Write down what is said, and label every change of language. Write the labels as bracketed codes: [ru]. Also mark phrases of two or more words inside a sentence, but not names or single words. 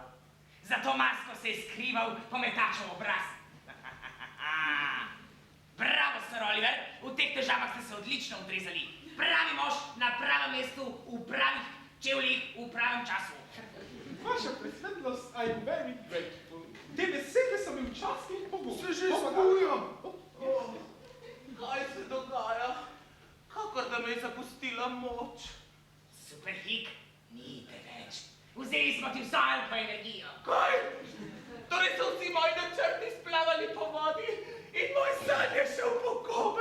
[sl] Za to masko se je skrival pometačev obraz. Bravo, Sir Oliver, v teh težavah ste se odlično odrezali. Pravi mož na pravem mestu, v pravih čevljih, v pravem času. Vaša presvetlost, [en] I'm very grateful. [sl] Te besede so mi včasih pogubne. Se že spujam! Kaj se dogaja? Kakor da me je zapustila moč. Superhik, ni te več. Vzeli smo ti vso alfa energijo. Kaj? Torej so vsi moji načrti splavali po vodi in moj san je šel po kobe.